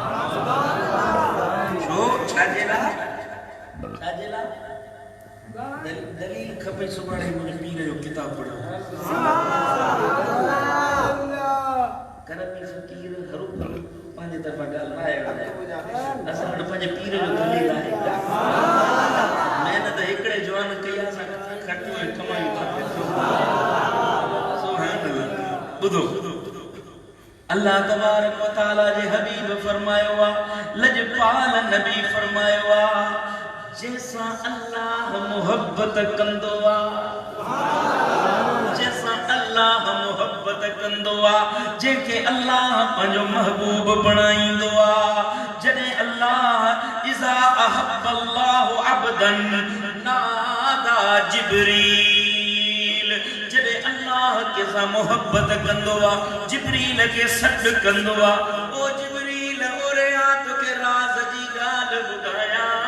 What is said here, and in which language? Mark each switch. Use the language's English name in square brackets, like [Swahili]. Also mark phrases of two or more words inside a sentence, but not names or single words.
[Sindhi] छो छाजे लाइ दलील खपे सुभाणे मुंहिंजे पीर जो किताब पढ़ो करमी फ़कीर हरू पंहिंजे तरफ़ां ॻाल्हि असां वटि पंहिंजे पीर जो दलील आहे महिनत हिकिड़े जवान कई असां खटियूं ऐं कमायूं [Arabic] سبحان الله. [Sindhi] ॿुधो [Arabic] الله تبارك وتعالى [Sindhi] जे हबीब फरमायो आहे लजपाल नबी फरमायो आहे जैसा अल्लाह मोहब्बत कंदो आहे जैसा अल्लाह मोहब्बत कंदो आहे जेके अल्लाह पंहिंजो महबूब बणाईंदो आहे जॾहिं अल्लाह [Arabic] إذا أحب الله عبدا نادى جبريل [Sindhi] जॾहिं अल्लाह कंहिंसां मोहब्बत कंदो आहे जिब्रील खे सॾु कंदो आहे ओ जिब्रील ओरे आ तोखे राज़ जी ॻाल्हि ॿुधायां